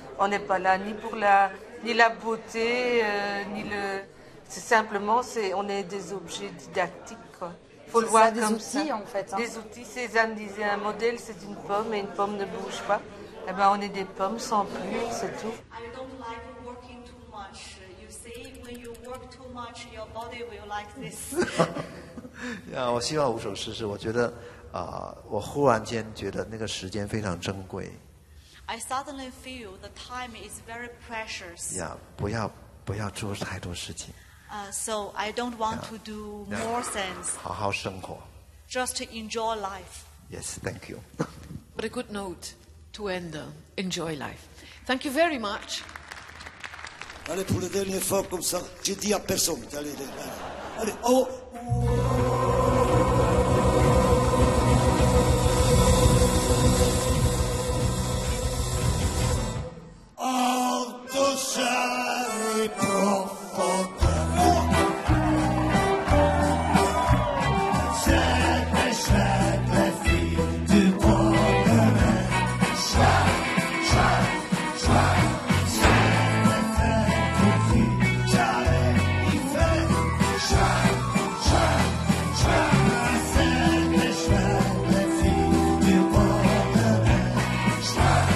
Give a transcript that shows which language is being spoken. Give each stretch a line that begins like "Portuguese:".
French: On n'est pas là ni pour la beauté, ni le... C'est simplement, on est des objets didactiques, quoi. Faut le voir des comme outils, ça. en fait. Hein. Des outils, Cézanne disait, un modèle, c'est une pomme, et une pomme ne bouge pas. Eh ben, on est des pommes sans plus, c'est tout.
English: I don't like working too much. You say when you work too much, your body will like this.
Chinese: 我希望无所事事。我觉得我忽然间觉得那个时间非常珍贵。
English: I suddenly feel the time is very precious.
Chinese: 不要做太多事情。
English: So I don't want to do more things.
Chinese: 好好生活。
English: Just to enjoy life. Yes, thank you. What a good note to end on. Enjoy life. Thank you very much.
French: Allez, pour la dernière fois, comme ça, je dis à personne. Allez, allez, oh! Alto cielo profondo, siete siècles filles du bonheur, sois, siete fêtes pour qui j'allais y faire, siete siècles filles du bonheur,